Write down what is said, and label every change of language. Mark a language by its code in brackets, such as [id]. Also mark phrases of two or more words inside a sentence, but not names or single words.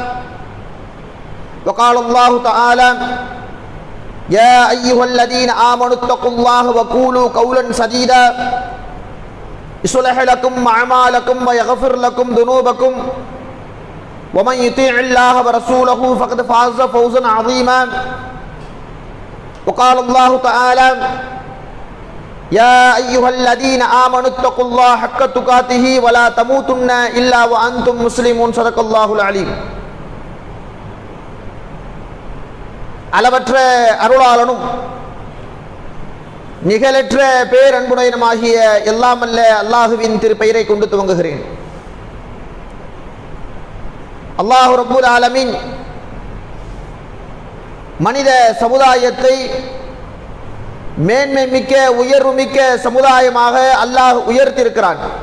[ar] وقال الله تعالى يا أيها الذين آمنوا اتقوا الله وقولوا قولا سديدا يصلح لكم أعمالكم ويغفر لكم ذنوبكم ومن يطيع الله ورسوله فقد فاز فوزا عظيما وقال الله تعالى يا أيها الذين آمنوا اتقوا الله حق تقاته ولا تموتن إلا وأنتم مسلمون صدق الله العليم [ta] அளவற்ற அருளாளனும் நிகழற்ற பேரன்புடையனுமாகிய எல்லாமல்ல அல்லாஹுவின் திருப்பெயரை கொண்டு துவங்குகிறேன். [ar] الله رب العالمين [ta] மனித சமுதாயத்தை மேன்மை மிக்க உயர்வு மிக்க சமுதாயமாக அல்லாஹ் உயர்த்தியிருக்கிறான்.